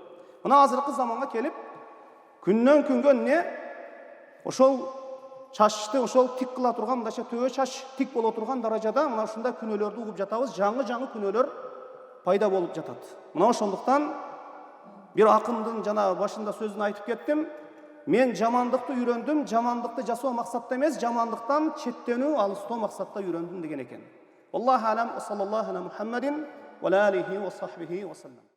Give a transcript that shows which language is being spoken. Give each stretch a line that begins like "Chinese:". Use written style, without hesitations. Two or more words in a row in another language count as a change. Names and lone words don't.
Kyrgyz: Мына азыркы заманга келип, күндөн күнгө эмне ошол чачты ошол тик кыла турган, мындайча төбө чач тик боло турган даражада мына ушундай күнөөлөрдү угуп жатабыз. Жаңы күнөөлөр пайда болуп жатат. Мына ошондуктан бир акындын жана башында сөзүн айтып кеттим. Мен жамандыкты үйрөндүм, жамандыкты жасоо максатта эмес, жамандыктан четтенүү, алыстоо максатта үйрөндүм деген экен.
Arabic: الله أعلم صلى الله على محمد وعلى آله وصحبه وسلم.